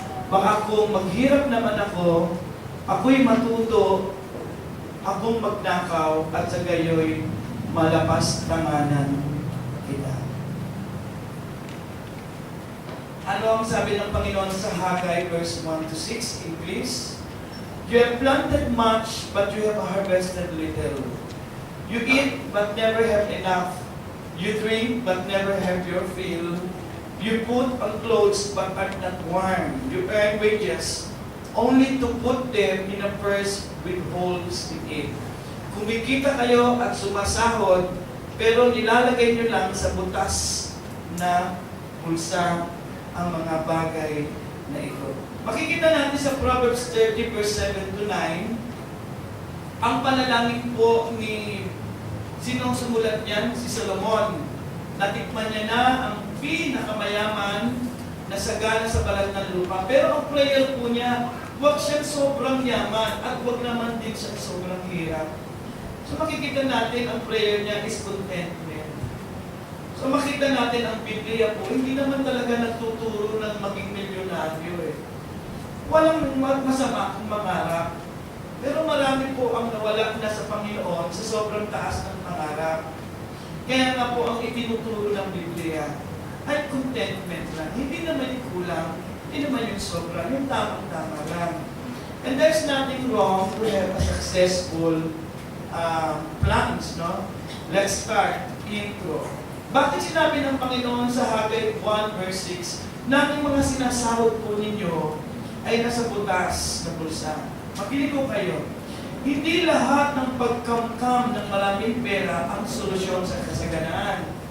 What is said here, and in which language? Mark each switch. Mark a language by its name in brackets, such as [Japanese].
[Filipino] Baka kung maghirap naman ako, ako'y matuto, akong magnakaw, at sa gayoy, malapas tanganan kita. Ano ang sabi ng Panginoon sa Haggai, verse 1-6, English? [English] You have planted much, but you have harvested little. You eat, but never have enough. You drink, but never have your fill. You put on clothes, but are not warm. You earn wages, only to put them in a purse with holes in it. [Filipino] Kumikita kayo at sumasahod, pero nilalagay nyo lang sa butas na bulsa ang mga bagay na ito. Makikita natin sa Proverbs 30, verse 7-9, ang panalangin po ni sinong sumulat niyan? Si Solomon. Natikman niya na ang pinakamayaman na sagana sa balat ng lupa. Pero ang prayer po niya, huwag siyang sobrang yaman at huwag naman din siyang sobrang hirap. So makikita natin ang prayer niya is contentment. So makita natin ang Biblia po, hindi naman talaga nagtuturo ng maging milyonaryo eh. Walang masama kung mangarap. Pero marami po ang nawala na sa Panginoon sa sobrang taas ng pangarap. Kaya nga po ang itinuturo ng Biblia ay contentment lang. Hindi naman yung kulang, hindi naman yung sobra, yung tamang-tama lang. [English] And there's nothing wrong to have a successful plans, no? Let's start. Intro. [Filipino] Bakit sinabi ng Panginoon sa Haggai 1 verse 6 na ang mga sinasahod po ninyo ay nasa butas na bulsa? Makinig ko kayo. Hindi lahat ng pagkamkam ng maraming pera ang solusyon sa kasaganaan.